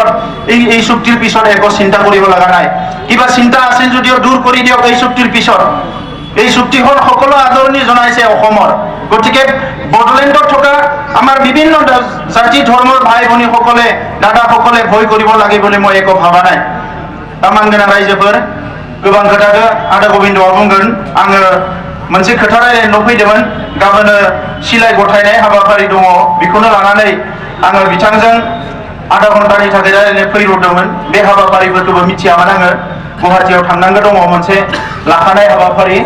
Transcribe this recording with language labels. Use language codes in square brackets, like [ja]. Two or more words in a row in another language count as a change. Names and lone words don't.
[as] এই চুক্তিৰ পিছত একো চিন্তা কৰিব লগা নাই। কিবা চিন্তা আছিল যদিও দূৰ কৰি দিয়ক এই চুক্তিৰ পিছত। এই চুক্তিখন সকলো আদৰণি জনাইছে অসমৰ। গতিকে বড়োলেণ্ডত থকা আমাৰ বিভিন্ন জাতি ধৰ্মৰ ভাই ভনীসকলে, দাদাসকলে ভয় কৰিব লাগে বুলি মই একো ভাবা নাই। [brx] তামান गोनां रायजोफोर, गोबां खोथाखौ आदा गबिन्दआ बुंगोन। आङो मोनसे खोथा रायलायनो फैदोंमोन। गाबोन सिलाइ गथायनाय हाबाफारि दङ, बेखौनो लानानै आङो बिथांजों आधा घन्टानि थाखाय रायलायनो फैब्रबदोंमोन। बे हाबाफारिफोरखौबो मिथियामोन आङो। गुवाहाटीयाव थांनांगौ दङ मोनसे लाखानाय हाबाफारि।